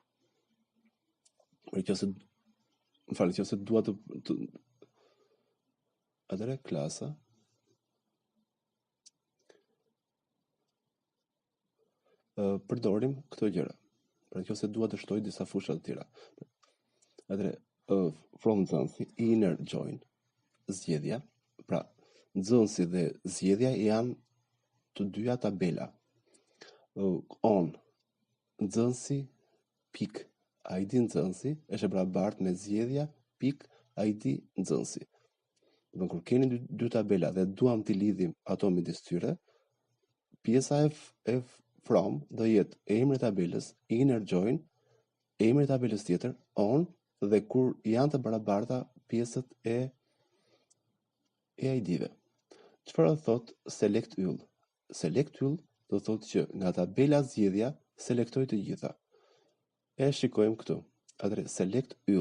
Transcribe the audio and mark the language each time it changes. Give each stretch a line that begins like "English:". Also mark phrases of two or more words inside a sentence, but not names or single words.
Albanian: Nëse dua të atëre klasa përdorim këto gjëra. Pra nëse dua të shtoj disa fusha të tjera. Atëre from nxënësi,
English: inner join,
Albanian: zgjedhja. Pra nxënësi dhe zgjedhja janë të dyja tabela. On nxënësi pik ID nxënësi është e barabartë me zgjedhja pik ID nxënësi. Do kur keni dy tabela dhe duam t'i lidhim ato midis tyre, pjesa e from do jetë emri i tabelës,
English: inner join,
Albanian: emri i tabelës tjetër, on, dhe kur janë të barabarta pjesët e ID-ve. Çfarë thot select yll? Select yll do thotë që nga tabela zgjedhja selektoj të gjitha. E shikojmë këtu. Atëre select yll.